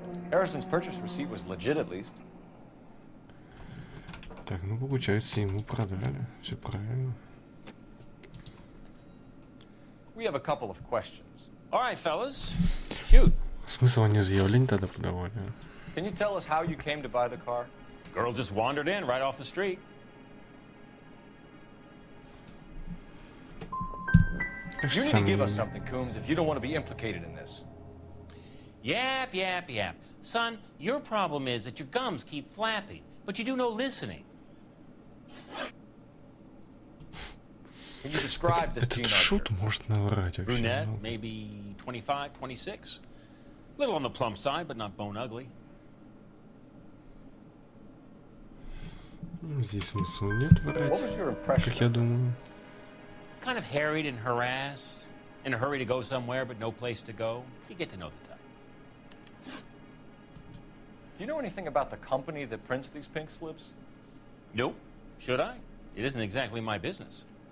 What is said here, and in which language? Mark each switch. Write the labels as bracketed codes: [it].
[en] Harrison's purchase receipt was legit at least. [ru] Так, ну получается, ему продали. Все правильно. [en] We have a couple of questions. All right, fellas. Shoot. [ru] Смысл они заявление тогда подавали? [en] Can you tell us how you came to buy the car? Girl just wandered in right off the street. You need to give us something, Coombs, if you don't want to be implicated in this. Yap, yap, yap. Son, your problem is that your gums keep flapping, but you do no listening. Can you describe this [ru] Этот шут может наврать вообще. [en] Brunette, maybe 25, 26. Little on the plump side, but not bone ugly. [ru] Здесь смысла нет врать, как я думаю. [en] Kind of harried and harassed, in a hurry to go somewhere, but no place to go. You get to know the type. Do you know anything about the company that prints these pink slips? Nope. Should I? It isn't exactly my business.